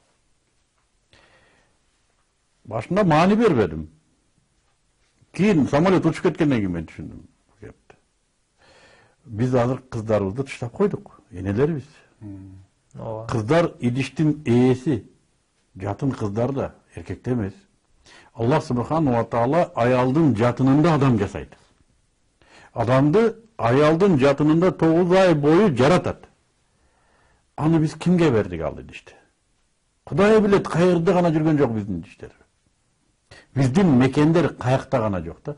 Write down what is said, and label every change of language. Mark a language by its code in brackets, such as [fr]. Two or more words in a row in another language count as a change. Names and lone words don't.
[ky] Башында маани бербедим. Кийин самолет учуп кеткенден кийин мен түшүндүм бул кепти. Биз азыр кыздарыбызды таштап койдук, энелерибиз. Кыздар идиштин ээси, жатын кыздар да, эркекте эмес. [ar] الله سبحانه وتعالى [ky] аялдын жатынында адам жасайт. Адамды аялдын жатынында 9 ай бою жаратат. Аны биз кимге бердик ал идишти? Кудай билет, кайерде гана жүргөн жок биздин идиштер. Биздин мекендер каякта гана жок да.